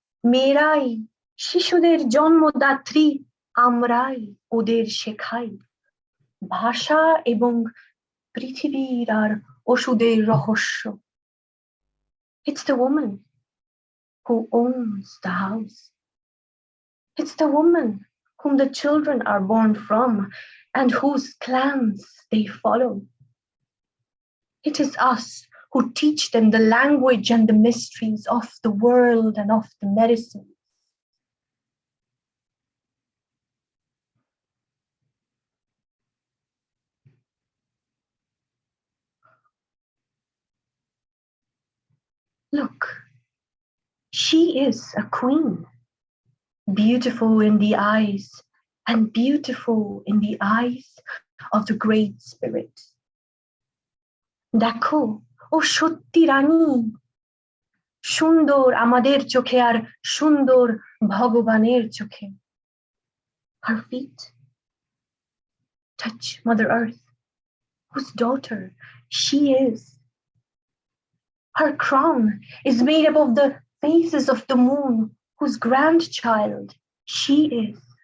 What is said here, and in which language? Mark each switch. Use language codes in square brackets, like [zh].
[bn] মেয়েরাই শিশুদের জন্মদাত্রী, আমরাই ওদের শেখাই ভাষা এবং পৃথিবীর আর ওষুধের রহস্য। [en] It's the woman who owns the house. It's the woman whom the children are born from and whose clans they follow. It is us who teach them the language and the mysteries of the world and of the medicine. Look, she is a queen, beautiful in the eyes and beautiful in the eyes of the Great Spirit. [bn] দেখো, ও সত্যি রানী, সুন্দর আমাদের চোখে আর সুন্দর ভগবানের চোখে। [en] Her feet touch Mother Earth, whose daughter she is. Her crown is made up of the faces of the moon, whose grandchild she is.